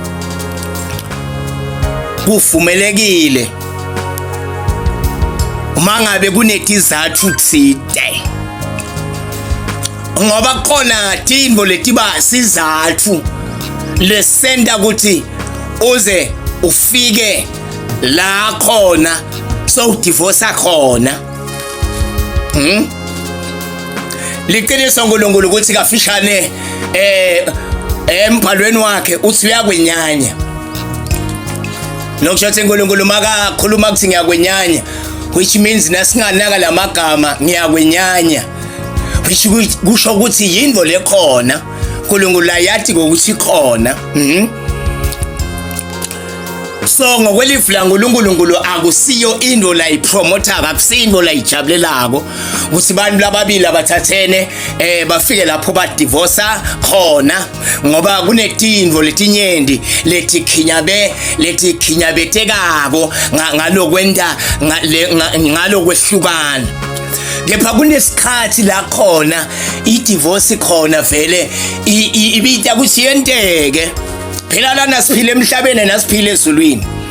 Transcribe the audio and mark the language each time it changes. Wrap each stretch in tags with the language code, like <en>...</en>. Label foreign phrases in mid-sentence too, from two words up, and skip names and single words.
<ss>kuvumelekile uma ngabe kunetizathu tsite ngoba khona tindvo letiba sizathu lesenta ukuthi uze ufike la khona so udivorce khona liqiniso uNkulunkulu ukuthi kafishane embhalweni wakhe uthi uyakwenyanya nokusho uNkulunkulu makakhuluma ukuthi ngiyakwenyanya</ss> <en>which means</en> <ss>nasinganaka lamagama ngiyakwenyanya which kusho ukuthi yindvo lekhona uNkulunkulu ayathi ukuthi khona so ngokwelifu laNkulunkulu akusiyo into la ipromoter akusiyo la ijabulelako ukuthi abantu lababili abathathene bafike lapho ba divorce khona ngoba kunetindvo letinyendi letikhinyabetekako ngalokwenda ngalokwehlukana kepha kunesikhathi la khona i-divorce khona vele ibita ukuthi yenteke phela lana siphile emhlabeni nasiphile ezulwini</ss>